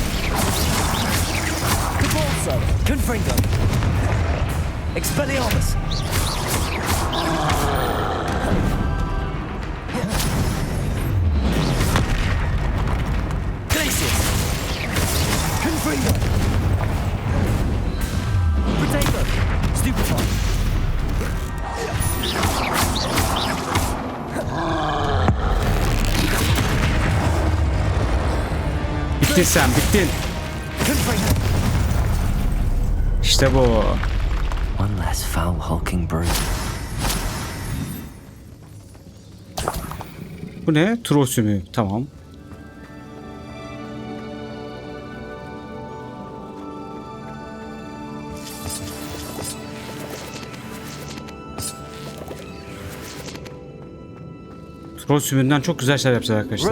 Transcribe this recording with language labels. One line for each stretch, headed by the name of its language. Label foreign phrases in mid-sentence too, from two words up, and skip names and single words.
Latin: Depulso! Confringo! Expelliarmus! Glaciers! Confringo!
English: Potato!
Latin: Stupefy!
Turkish: Bittin sen, bittin.
Latin: Confringo!
Turkish: İşte bu.
English: One less foul hulking brute.
Turkish: Bu ne? Troll sümüğü. Tamam. Troll sümüğünden çok güzel şeyler yapacağız arkadaşlar.